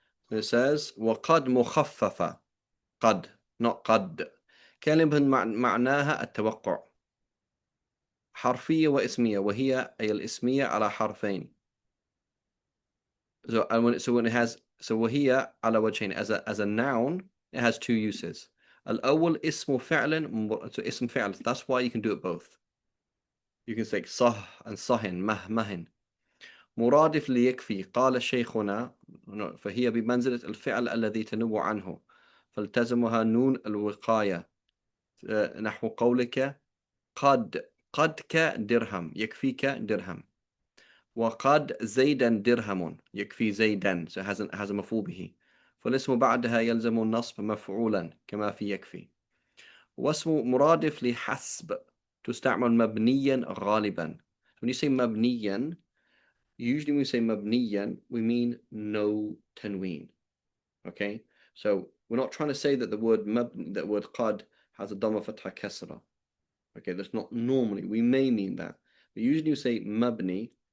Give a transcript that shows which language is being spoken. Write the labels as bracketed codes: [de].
[en] It says [ar] وقد مخففة قد not قد كلمة معناها التوقع حرفية واسمية وهي أي الاسمية على حرفين. [en] So when it has [ar] وهي على وجهين [en] as a noun it has two uses. [ar] الأول اسم فعل [en] so اسم فعل, that's why you can do it both. You can say [ar] صه and صهن مهن مرادف ليكفي قال شيخنا فهي بمنزلة الفعل الذي تنوع عنه فالتزمها نون الوقاية نحو قولك قدك درهم يكفيك درهم وقد زيدا درهم يكفي زيدا [en] so it has a [ar] مفعول به فالاسم بعدها يلزم النصب مفعولا كما في يكفي. واسم مرادف لحسب تستعمل مبنيا غالبا. [en] When you say مبنيا, usually when we say مبنيا, we mean no tanween. Okay, so we're not trying to say that the word qad has a dhamma fatha kasra. Okay, that's not normally. We may mean that, but usually you say mabni.